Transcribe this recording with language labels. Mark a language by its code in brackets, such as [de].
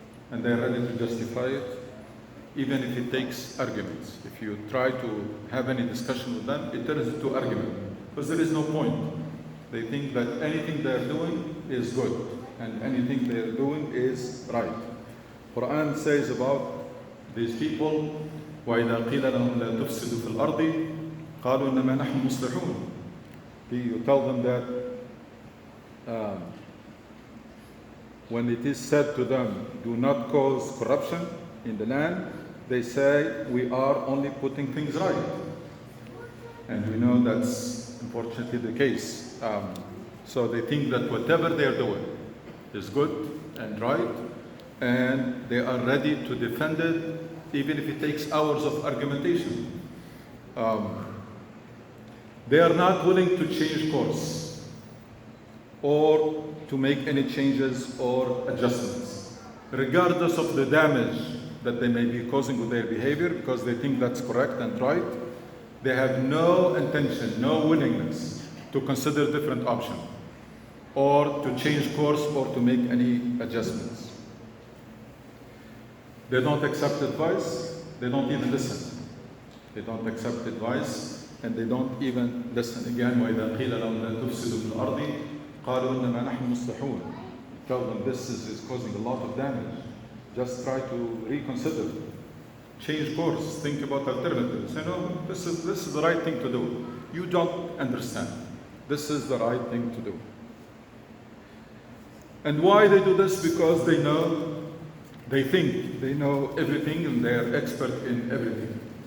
[en] And they're ready to justify it, even if it takes arguments. If you try to have any discussion with them, it turns into argument, because there is no point. They think that anything they're doing is good, and anything they're doing is right. Quran says about these people, [ar] وَإِذَا قِيلَ لَهُمْ لَا تُفْسِدُوا فِي الْأَرْضِ قَالُوا إِنَّمَا نَحْنُ مُصْلِحُونَ. [en] You tell them that when it is said to them, do not cause corruption in the land, they say, we are only putting things right. And we know that's unfortunately the case. So they think that whatever they're doing is good and right, and they are ready to defend it, even if it takes hours of argumentation. They are not willing to change course or to make any changes or adjustments, regardless of the damage that they may be causing with their behavior, because they think that's correct and right. They have no intention, no willingness to consider different options or to change course or to make any adjustments. They don't accept advice, they don't even listen. They don't accept advice and they don't even listen. Again, [ar] وَإِذَا قِيلَ لَهُمْ لَا تُفْسِدُوا فِي الْأَرْضِ قَالُوا إِنَّمَا نَحْنُ مُصْلِحُونَ. [en] Tell them this is causing a lot of damage. Just try to reconsider, change course, think about alternatives. Say, no, this is the right thing to do. You don't understand. This is the right thing to do. And why they do this? Because they think they know everything and they're expert in everything.